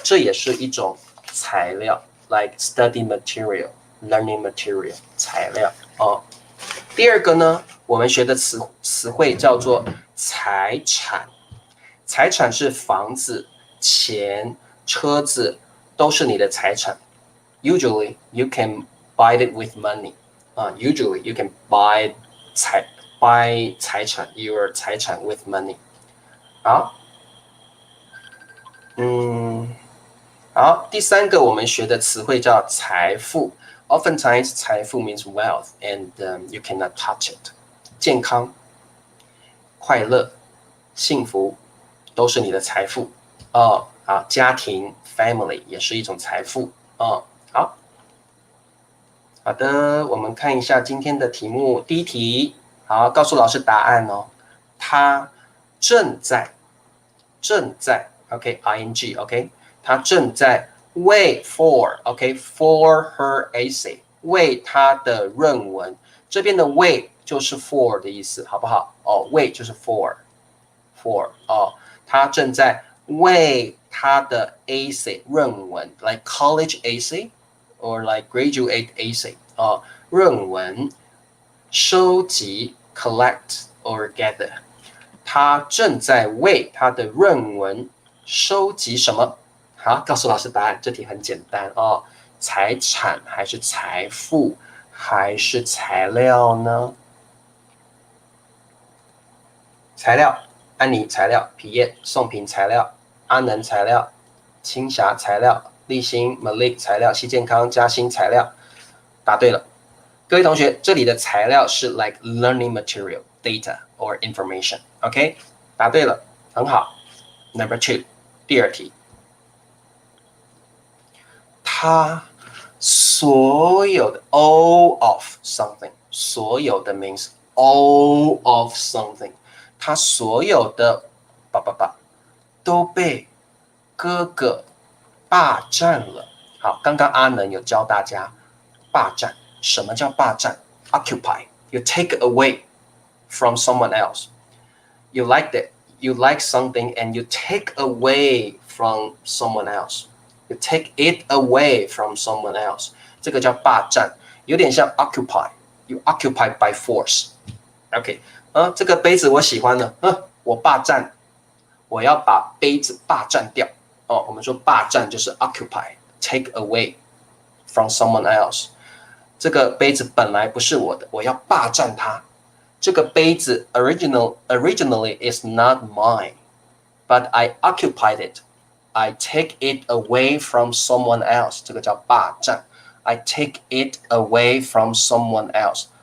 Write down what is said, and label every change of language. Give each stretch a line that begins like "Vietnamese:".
Chinese: 这也是一种材料 ，
English: like study material, learning material
Chinese: 材料第二个呢，我们学的词汇叫做财产。财产是房子、钱、车子，都是你的财产。
English: Usually you can buy it with money. Usually you can buy 财产 your 财产 with money.
Chinese: 好，好，第三个我们学的词汇叫财富。
English: Oftentimes 财富 means wealth and you cannot touch it.
Chinese: 健康、快乐、幸福都是你的财富好，家庭 family 也是一种财富好的，我们看一下今天的题目。第一题，好，告诉老师答案哦。他正在 ，OK ing OK， 他正在
English: wait for OK for her essay，
Chinese: 为他的论文。这边的 wait 就是 for 的意思，好不好？wait 就是 for 他正在为他的 essay 论文 ，
English: like college essay or like graduate essay
Chinese: 论文收集 collect or gather。他正在为他的论文收集什么？好，告诉老师答案。这题很简单财产还是财富还是材料呢？材料。安妮材料，皮叶、宋平材料，阿能材料，青霞材料，立新 Malik 材料，西健康嘉兴材料，答对了。各位同学，这里的材料是
English: like learning material, data or information.
Chinese: OK， 答对了，很好。 Number 2， 第二题，他所有的 all of something， 所有的 means all of something。他所有的都被哥哥霸占了。好，刚刚阿能有教大家霸占。什么叫霸占 ？Occupy.
English: You take away from someone else. You like that. You like something and you take away from someone else. You take it away from someone else.
Chinese: 这个叫霸占，有点像 occupy.
English: You occupy by force. OK。
Chinese: 这个杯子我喜欢了，我霸占，我要把杯子霸占掉。我们说霸占就是
English: occupy, take away from someone else。
Chinese: 这个杯子本来不是我的，我要霸占它。这个杯子
English: originally is not mine, but I occupied it. I take it away from someone else.
Chinese: 这个叫霸占。
English: I take it away from someone else.